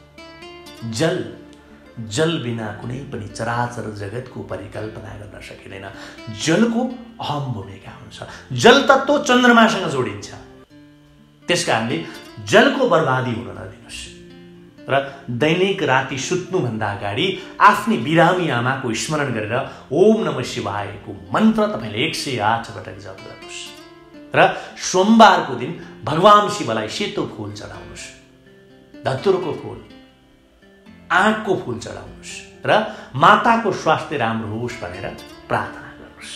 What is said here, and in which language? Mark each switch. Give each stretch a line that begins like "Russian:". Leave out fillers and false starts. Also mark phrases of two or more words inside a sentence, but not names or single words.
Nepali: जल बिना कुनै पनि चराचर जगतको परिकल्पना गर्न सकिँदैन। जलको अहम भूमिका हुन्छ। जल तत्त्व चन्द्रमासँग जोडिन्छ। त्यसकारणले जलको बर्बादी हुन नदिनुस्। र दैनिक राति सुत्नुभन्दा अगाडि आफ्नी बिरामी आमाको स्मरण गरेर
Sanskrit: ओम नमः शिवायको
Nepali: मन्त्र तपाईँले 108 पटक जप गर्नुहोस्। र सोमबारको दिन भगवान शिवलाई सेतो फूल चढाउनुहोस्, धतुरको फूल, आँकको फूल चढाउनुहोस् र माताको स्वास्थ्य राम्रो होस् भनेर प्रार्थना गर्नुहोस्।